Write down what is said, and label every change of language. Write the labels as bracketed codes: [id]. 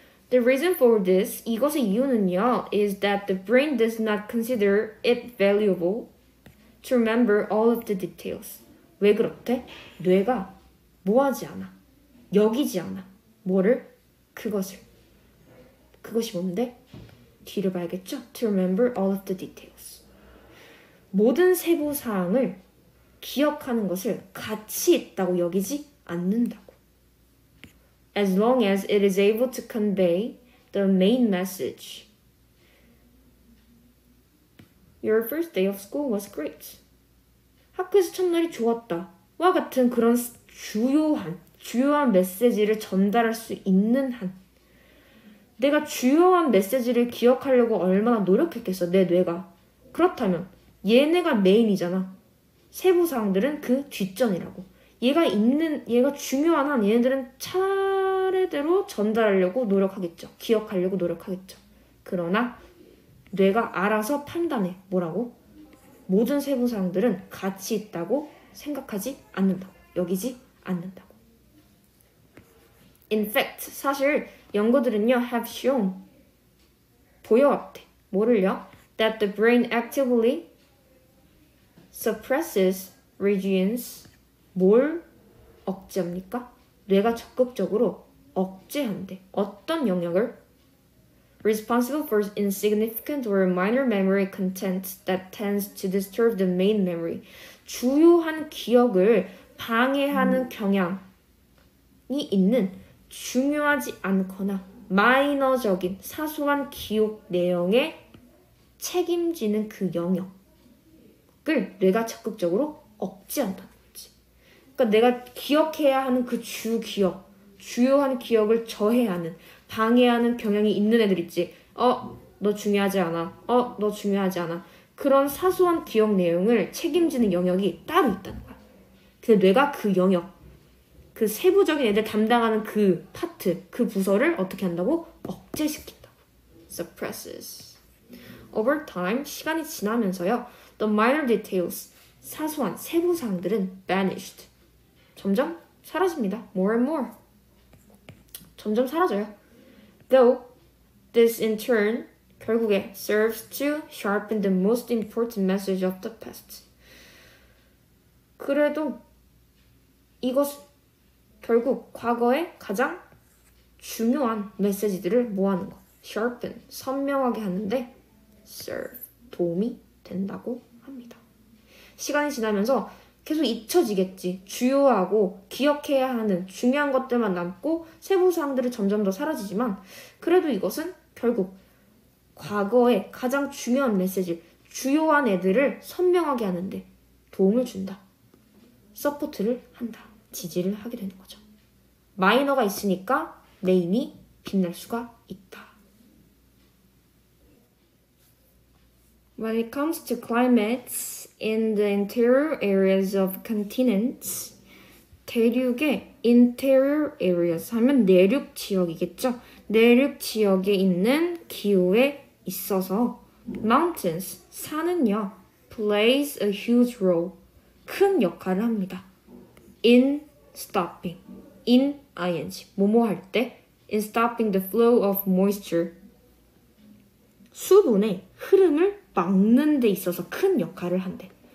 [en] The reason for this, [ko] 이것의 이유는요, [en] is that the brain does not consider it valuable to remember all of the details. [ko] 왜 그렇대? 뇌가 뭐하지 않아? 여기지 않아. 뭐를? 그것을. 그것이 뭔데? 뒤를 봐야겠죠? [en] To remember all of the details. [ko] 모든 세부 사항을 기억하는 것을 가치 있다고 여기지 않는다고. [en] As long as it is able to convey the main message. Your first day of school was great. [ko] 학교에서 첫날이 좋았다. 와 같은 그런 주요한 메시지를 전달할 수 있는 한. 내가 주요한 메시지를 기억하려고 얼마나 노력했겠어, 내 뇌가. 그렇다면 얘네가 메인이잖아. 세부 사항들은 그 뒷전이라고. 얘가 중요한 한 얘네들은 차례대로 전달하려고 노력하겠죠. 기억하려고 노력하겠죠. 그러나 뇌가 알아서 판단해. 뭐라고? 모든 세부 사항들은 가치 있다고 생각하지 않는다고. 여기지 않는다고. [en] In fact, [ko] 사실 연구들은요, [en] have shown, [ko] 보여왔대. 뭐를요? [en] That the brain actively suppresses regions. [ko] 뭘 억제합니까? 뇌가 적극적으로 억제한대. 어떤 영역을? [en] Responsible for insignificant or minor memory content that tends to disturb the main memory. [ko] 주요한 기억을 방해하는 경향이 있는 중요하지 않거나 마이너적인 사소한 기억 내용에 책임지는 그 영역을 뇌가 적극적으로 억제한다는 거지. 그러니까 내가 기억해야 하는 그 주요한 기억을 저해하는, 방해하는 경향이 있는 애들 있지. 너 중요하지 않아. 너 중요하지 않아. 그런 사소한 기억 내용을 책임지는 영역이 따로 있다는 거야. 그 뇌가 그 영역, 그 세부적인 애들 담당하는 그 파트, 그 부서를 어떻게 한다고? 억제시킨다고. Suppresses. [en] Over time, [ko] 시간이 지나면서요. [en] The minor details, [ko] 사소한 세부 사항들은 [en] vanished. [ko] 점점 사라집니다. [en] More and more. [ko] 점점 사라져요. [en] Though this in turn [ko] 결국에 [en] serves to sharpen the most important message of the past. [ko] 그래도 이것 결국 과거의 가장 중요한 메시지들을 뭐하는 거? sharpen, 선명하게 하는데 serve, 도움이 된다고 합니다. 시간이 지나면서 계속 잊혀지겠지. 주요하고 기억해야 하는 중요한 것들만 남고 세부사항들은 점점 더 사라지지만 그래도 이것은 결국 과거의 가장 중요한 메시지, 주요한 애들을 선명하게 하는데 도움을 준다. 서포트를 한다. 지지를 하게 되는 거죠. 마이너가 있으니까 메인이 빛날 수가 있다. [en] When it comes to climates in the interior areas of continents, [ko] 대륙의 interior areas 하면 내륙 지역이겠죠. 내륙 지역에 있는 기후에 있어서 mountains, 산은요, [en] plays a huge role, [ko] 큰 역할을 합니다. [en] in stopping, [ko] in ing 뭐뭐 할 때 [en] in stopping the flow of moisture [ko] 수분의 흐름을 막는 데 있어서 큰 역할을 한대.